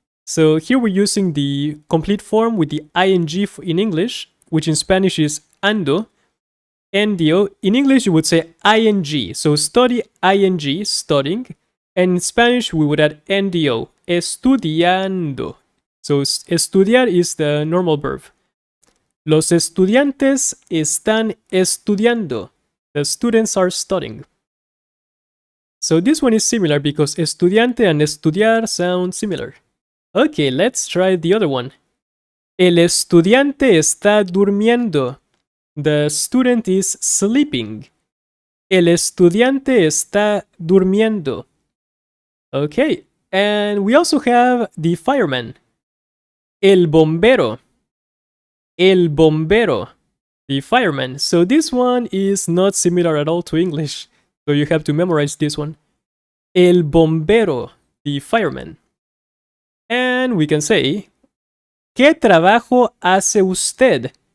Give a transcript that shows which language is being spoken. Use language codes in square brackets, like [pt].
[en] So here we're using the complete form with the ing in English, which in Spanish is ando. NDO. In English, you would say ing. So study, ing, studying. And in Spanish, we would add NDO. Estudiando. So estudiar is the normal verb. [es] Los estudiantes están estudiando. [en] The students are studying. So this one is similar because estudiante and estudiar sound similar. Okay, let's try the other one. [es] El estudiante está durmiendo. [en] The student is sleeping. [es] El estudiante está durmiendo. [en] Okay, and we also have the fireman. El bombero. El bombero. The fireman. So this one is not similar at all to English. So you have to memorize this one. El bombero. The fireman. And we can say, [es] ¿qué trabajo hace usted?